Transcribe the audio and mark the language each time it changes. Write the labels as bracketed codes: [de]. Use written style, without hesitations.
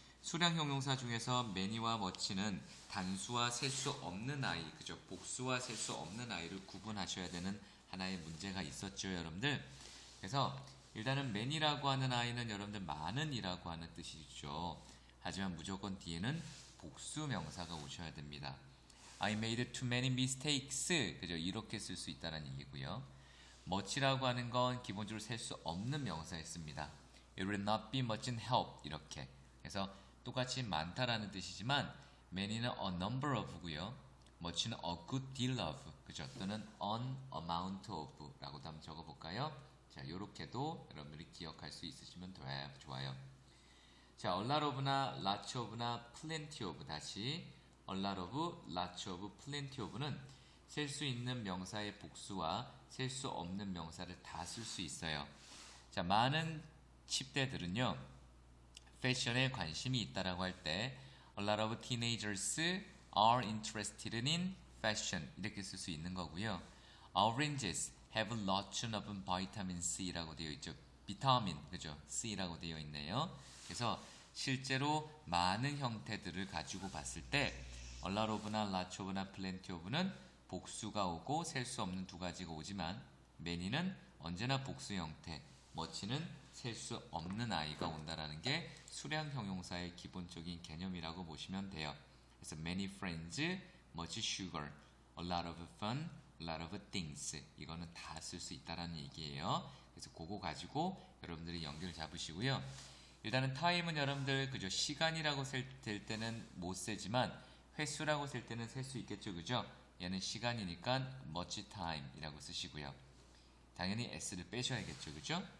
[ko] 수량 형용사 중에서 many와 much는 단수와 셀 수 없는 아이, 그죠? 복수와 셀 수 없는 아이를 구분하셔야 되는 하나의 문제가 있었죠, 여러분들. 그래서 일단은 many라고 하는 아이는 여러분들 많은이라고 하는 뜻이죠. 하지만 무조건 뒤에는 복수 명사가 오셔야 됩니다. [en] I made too many mistakes. [ko] 그죠? 이렇게 쓸 수 있다는 얘기고요. much라고 하는 건 기본적으로 셀 수 없는 명사였습니다. [en] It will not be much in help. [ko] 이렇게. 그래서 똑같이 많다라는 뜻이지만 many는 a number of고요. much는 a good deal of. 그죠? 또는 an amount of 라고도 한번 적어볼까요? 자, 요렇게도 여러분들이 기억할 수 있으시면 좋아요. 자, a lot of나 lots of나 plenty of 다시 a lot of, lots of, plenty of는 셀 수 있는 명사의 복수와 셀 수 없는 명사를 다 쓸 수 있어요. 자, 많은 10대들은요 패션에 관심이 있다라고 할 때 [en] a lot of teenagers are interested in fashion [ko] 이렇게 쓸 수 있는 거고요. [en] Oranges have lots of vitamin C [ko] 라고 되어 있죠. 비타민, 그죠? C라고 되어 있네요. 그래서 실제로 많은 형태들을 가지고 봤을 때 a lot of나 lots of나 plenty of는 복수가 오고 셀 수 없는 두 가지가 오지만 many는 언제나 복수 형태, much는 셀 수 없는 아이가 온다라는 게 수량 형용사의 기본적인 개념이라고 보시면 돼요. 그래서 [en] many friends, much sugar, a lot of fun, a lot of things [ko] 이거는 다 쓸 수 있다라는 얘기예요. 그래서 그거 가지고 여러분들이 연결 잡으시고요. 일단은 time은 여러분들 그죠? 시간이라고 셀 때는 못 세지만 횟수라고 셀 때는 셀 수 있겠죠, 그죠? 얘는 시간이니까 much time 이라고 쓰시고요. 당연히 s를 빼셔야겠죠, 그죠?